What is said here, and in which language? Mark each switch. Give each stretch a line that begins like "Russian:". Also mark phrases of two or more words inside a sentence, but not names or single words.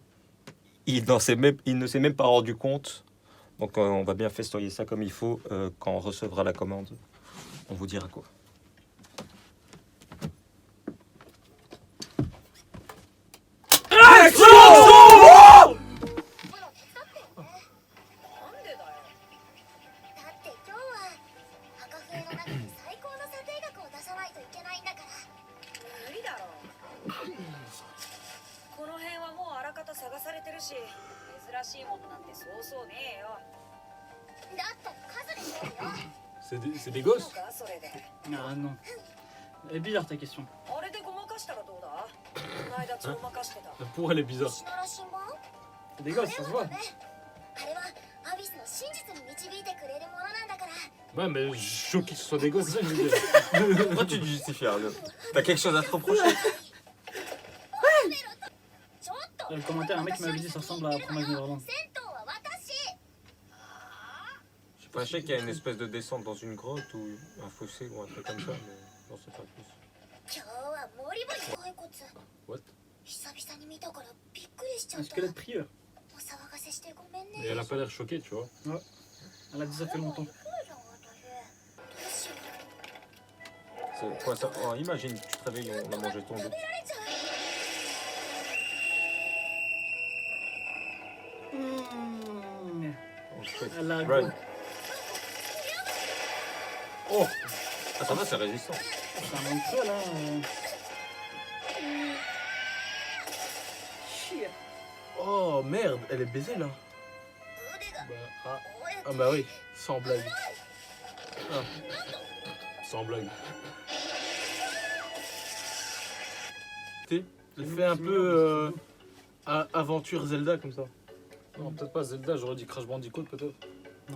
French: Il ne s'est même pas rendu compte. Donc on va bien festoyer ça comme il faut. Quand on recevra la commande, on vous dira quoi. Action!
Japanese: なんでだよ。だって今日は赤笛の中に最高の査定額を出さないといけないんだから。無理だろうこの辺はもうあらかた探されてるし珍しいものなんてそうそうねえよだったら数でしょうよ。
French: c'est des
Japanese: いいの
French: gosses.
Japanese: かそれで
French: Ah non. Elle est bizarre ta question.
Japanese: あれでごまかしたらどうだこの間ちょまかしてた
French: Pour elle est bizarre.
Japanese: 石の羅針盤？
French: C'est des gosses, ça se voit.
Japanese: ね。あれはアビスの真実に導いてくれるものなんだから。
French: Ouais, mais je suis choqué que ce soit des gosses, ça, je veux dire. Pourquoi tu te justifies, Arnaud? T'as quelque chose à te reprocher?
Japanese: やめろ
French: Le commentaire, un mec qui m'avait dit ça ressemble à Promise Neverland.
Japanese: 戦闘は私
French: Enfin, je sais qu'il y a une espèce de descente dans une grotte ou un fossé ou un truc comme ça, mais non, c'est pas plus.
Japanese: 今日はモリモリ骸骨 What? 久々に見たからびっくりしちゃ
French: Un
Japanese: った
French: squelette prieur.
Japanese: お騒がせしてごめん
French: Et
Japanese: ね
French: elle a pas l'air choquée, tu vois. Elle a dit ça fait longtemps.
Japanese: どうしよう
French: C'est quoi ça? Oh, imagine, tu te réveilles, on a mangé ton dos.
Japanese: 食べられちゃう
French: Oh, shit. Elle a Run. gros. Oh! Ah, ça va, c'est résistant. C'est un manque de là. Shit. Oh merde, elle est baisée là.
Japanese: 腕が
French: Bah, ah,
Japanese: こうやって
French: Ah bah oui, sans blague. sans blague. Elle fait un peu aventure Zelda comme ça. Non, peut-être pas Zelda, j'aurais dit Crash Bandicoot peut-être. Non.